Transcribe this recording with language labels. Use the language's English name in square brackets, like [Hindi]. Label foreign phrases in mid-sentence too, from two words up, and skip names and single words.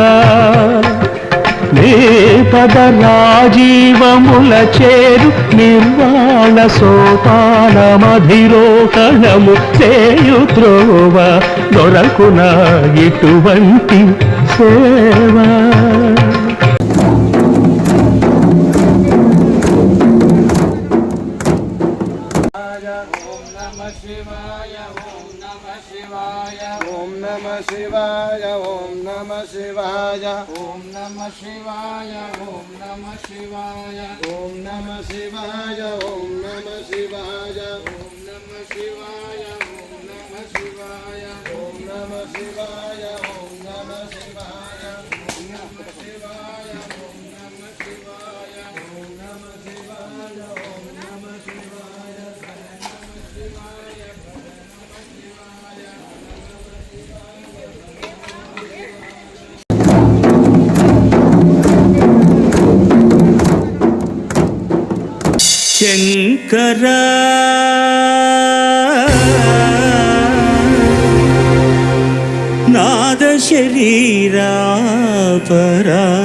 [Telugu] నీ పద రాజీవముల చేరు నిర్వాణ సోపానమధిరోహణము చేయు త్రోవ, దొరకునా ఇటువంటి సేవా. [Sanskrit] शिवाय ओम नमः शिवाय ओम नमः शिवाय ओम नमः शिवाय ओम नमः शिवाय ओम नमः शिवाय ओम नमः शिवाय ओम नमः शिवाय ओम नमः शिवाय ओम नमः शिवाय ओम नमः शिवाय ओम नमः शिवाय ओम नमः शिवाय ओम नमः शिवाय ओम नमः शिवाय ओम नमः शिवाय [Telugu] శంకరా నాద శరీరా పరా